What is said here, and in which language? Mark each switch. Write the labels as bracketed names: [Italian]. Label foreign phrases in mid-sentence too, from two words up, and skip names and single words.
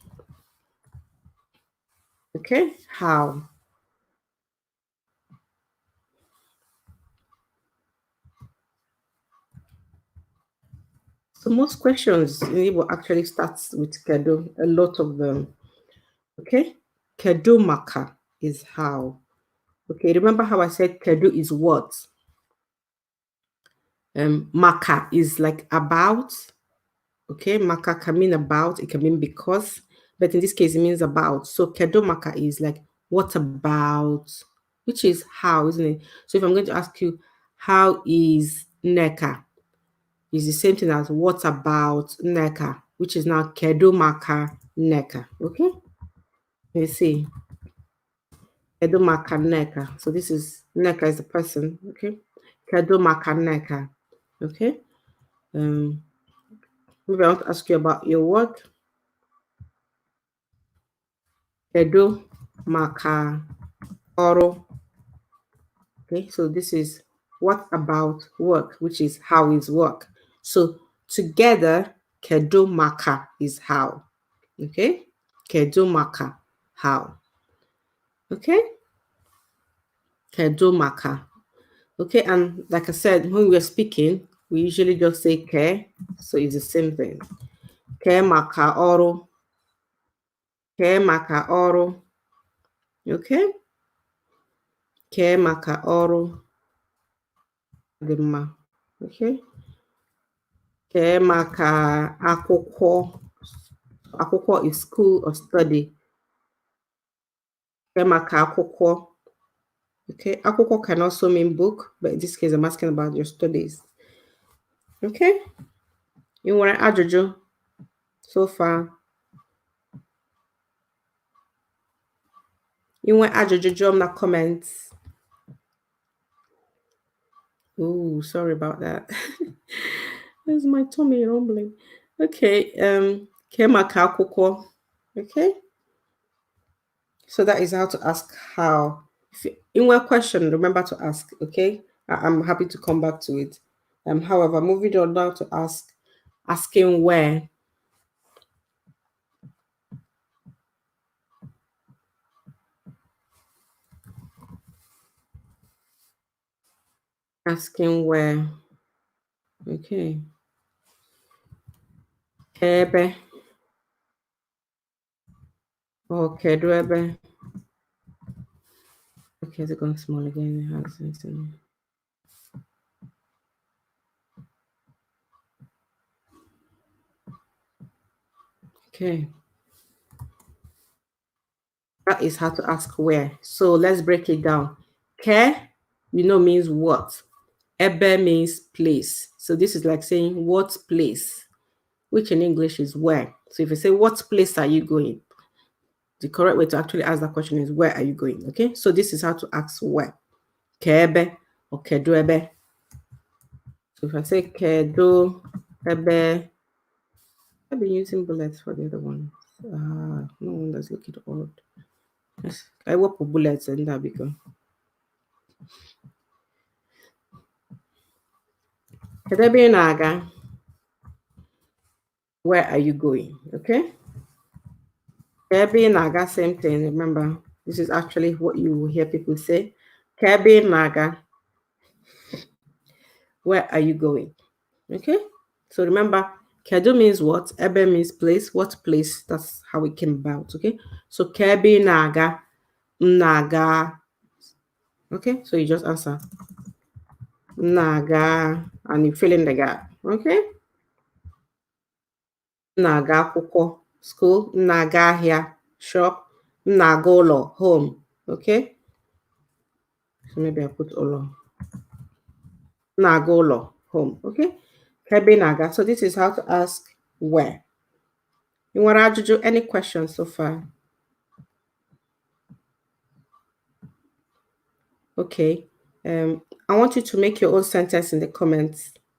[English] Okay, how? So most questions in Igbo actually starts with kedu, a lot of them. Okay, [Igbo] kedu maka [English] is how. Okay, remember how I said kedu is what? Maka is like about. Okay, maka can mean about, it can mean because, but in this case it means about. So [Igbo] kedu maka [English] is like what about, which is how, isn't it? So if I'm going to ask you, how is Neka? Is the same thing as what about Neka, which is now [Igbo] kedu maka Neka. [English] Okay, let's see. [Igbo] Kedu maka Neka. [English] So this is Neka is the person. [Igbo] Okay, kedu maka Neka. Okay. [English] Maybe I want to ask you about your work. [Igbo] Kedu maka oru. [English] Okay, so this is what about work, which is how is work. So together, [Igbo] kedu maka [English] is how. [Igbo] Okay, kedu maka how. Okay, kedu maka. [English] Okay, and like I said, when we're speaking, we usually just say ke, so it's the same thing. [Igbo] Ke maka oru. Ke maka oru. Okay, ke maka oru. Okay, ke maka akwụkwọ. [English] Akwụkwọ is school or study. [Igbo] Ke maka akwụkwọ. [English] Okay, akwụkwọ can also mean book, but in this case, I'm asking about your studies. Okay, you want to ajụjụ so far? You want [Igbo] ajụjụ jụọ m na [English] comments? Oh, sorry about that. There's my tummy rumbling. Okay, ke maka akwụkwọ. Okay, so that is how to ask how. If you, in one question, remember to ask. Okay, I'm happy to come back to it. However, moving on now to asking where. Asking where. Okay. Ebe. [Igbo] Or kedu ebe. [English] Okay, is it going small again? Okay. That is how to ask where. So let's break it down. Ke, means what. Ebe means place. So this is like saying what place, which in English is where. So if you say, what place are you going? The correct way to actually ask that question is, where are you going? Okay, so this is how to ask where. [Igbo] Kebe or kedu ebe. [English] So if I say [Igbo] kedu ebe, [English] I've been using bullets for the other one. No wonder it's looking odd. Yes, I work with bullets in that because. [Igbo] Kedu ebe ị na-aga? [English] Where are you going? Okay. [Igbo] Kedu ebe ị na-aga, [English] same thing. Remember, this is actually what you will hear people say. [Igbo] Kedu ebe ị na-aga? [English] Where are you going? Okay. So remember, kedu means what, ebe means place. What place? That's how it came about. Okay. So [Igbo] kebe naga, naga. [English] Okay. So you just answer naga, and you fill in the gap. [Igbo] Okay. Naga akwụkwọ, school. Naga ahịa, shop. Naga ụlọ, [English] home. Okay. So maybe I put ụlọ. [Igbo] Naga ụlọ, [English] home. Okay. [Igbo] Kebe naga. [English] So this is how to ask where. You want to do any questions so far? Okay. I want you to make your own sentence in the comments.